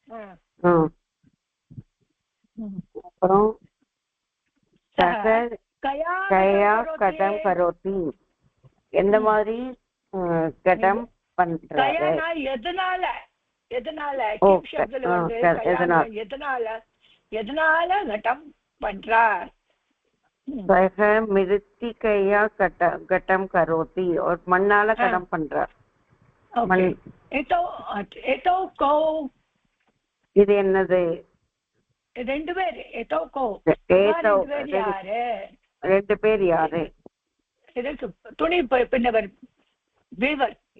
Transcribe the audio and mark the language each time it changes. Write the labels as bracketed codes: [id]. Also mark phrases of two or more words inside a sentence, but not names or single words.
[ta] அப்புறம் [sa] कया घटं करोति [ta] எந்த மாதிரி கடம் பண்றாரு எதனால எதனால எதனால கடம் பண்றார் [sa] सह मृत्तिकया घटम करोति [ta] और மண்ணால கடம் பண்றார் இது என்னது ரெண்டு பேர் ரெண்டு பேர் யாரு துணி பின்னவர் வீவர்